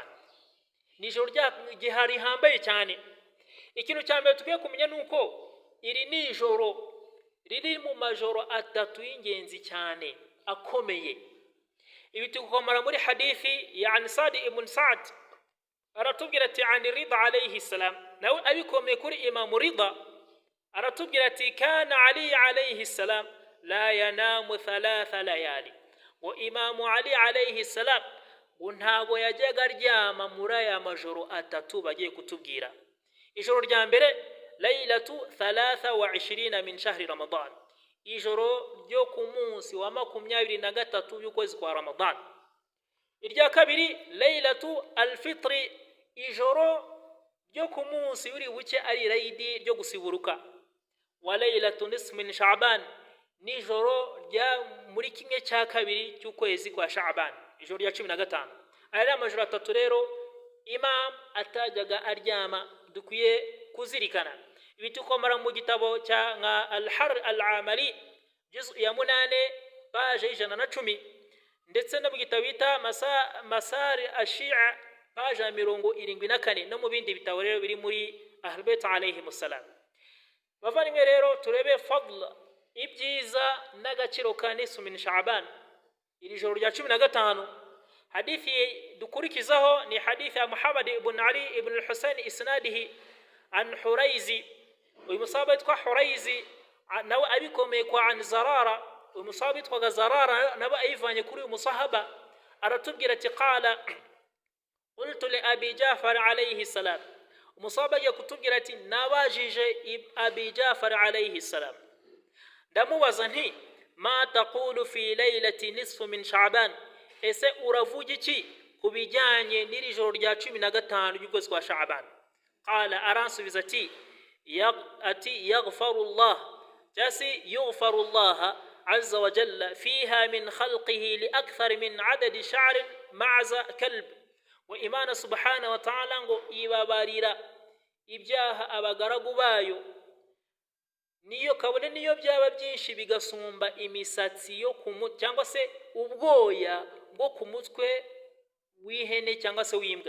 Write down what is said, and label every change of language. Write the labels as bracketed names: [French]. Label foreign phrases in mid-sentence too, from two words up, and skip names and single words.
[Kinyarwanda] Ni joro rya gihari hambaye cyane. Ikintu cya mbere tugiye kumenya nuko iri ni joro riri mu majoro atatu y'ingenzi cyane akomeye. Ibi tukomara muri hadithi ya Sa'd ibn Sa'd, aratubwira ati [Arabic] عن الرضا عليه السلام, [Kinyarwanda] nawe abikomeye kuri Imam Ridha, aratubwira ati [Arabic] كان علي عليه السلام لا ينام 3 ليال, [Kinyarwanda] wa Imam Ali [Arabic] عليه السلام [Kinyarwanda] ntago yajyaga aryama muri aya majoro atatu bagiye kutubwira. Ijoro rya mbere [Arabic] ليلة 23 من شهر رمضان, [Kinyarwanda] ijoro ryo ku munsi wa 23 y'ukwezi kwa Ramadan. Irya kabiri [Arabic] ليلة الفطر, [Kinyarwanda] ijoro ryo ku munsi uri buke ari raidi ryo gusiburuka. [Arabic] وليلة نصف من شعبان, [Kinyarwanda] nijoro rya muri kimwe cya kabiri cy'ukwezi kwa Sha'ban, ijoro rya 15. Aya amajoro atatu rero Imam atajyaga aryama, dukwiye kuzirikana. Ibi tukomara mu gitabo cya nka Al-Har Al-Amali juzu ya 8 page 110, ndetse no mu gitabo bita Masar Ash-Shi'a page 74, no mu bindi bitabo rero biri muri Ahlul Bayt [Arabic] عليهم السلام. [Kinyarwanda] Bavandimwe rero turebe fadl, ibyiza n'agaciro ka [Arabic] نصف من شعبان, [Kinyarwanda] iri joro rya 15. Hadithi dukurikizaho ni hadithi ya Muhammad ibn Ali ibn al-Husayn [Arabic] إسناده عن حريز, [Kinyarwanda] uyu musahaba yitwa Huraizi, nawe abikomeye kwa [Arabic] عن زرارة, [Kinyarwanda] uyu musahaba yitwa Zarara nawe ayivanye kuri uyu musahaba, aratubwira ati [Arabic] قال قلت لأبي جعفر عليه السلام, [Kinyarwanda] umusahaba yakutubwira ati nabajije Abi Ja'far [Arabic] عليه السلام, [Kinyarwanda] ndamubaza nti [Arabic] ما تقول في ليلة نصف من شعبان, [Kinyarwanda] ese uravuga iki kubijyanye n'iri joro rya 15 y'ukwezi kwa Sha'ban? Qala, aransubiza ati [Arabic] يغفر الله، جاسي يغفر الله عز وجل فيها من خلقه لأكثر من عدد شعر معز كلب, [Kinyarwanda] wa Imana [Arabic] سبحانه وتعالى [Kinyarwanda] ngo ibabarira ibyaha abagaragu bayo, niyo kabone niyo byaba byinshi bigasumba imisatsi yo cyangwa se ubwoya bwo ku mutwe w'ihene cyangwa se w'imbwa.